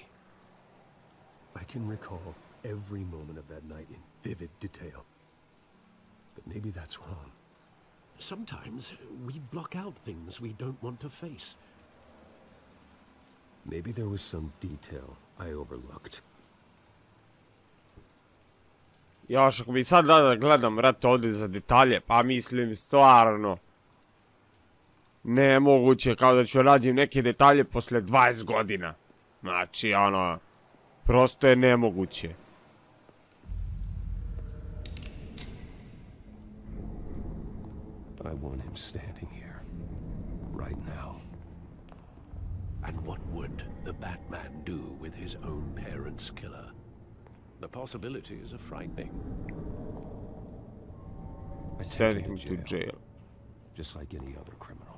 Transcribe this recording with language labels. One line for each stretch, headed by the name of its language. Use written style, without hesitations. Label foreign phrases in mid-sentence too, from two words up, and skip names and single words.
English: I can recall every moment of that night in vivid detail. But maybe that's wrong. Sometimes we block out things we don't want to face. Maybe there was some detail I overlooked.
Bosnian: Još ako bi sad da gledam rat ovdje za detalje, pa mislim stvarno nemoguće, kao da ću radim neke detalje posle 20 godina. Znači ono, prosto je nemoguće.
English: I want him standing here, right now. And what would the Batman do with his own parents' killer? The possibilities are frightening. Send him to jail. Just like any other criminal.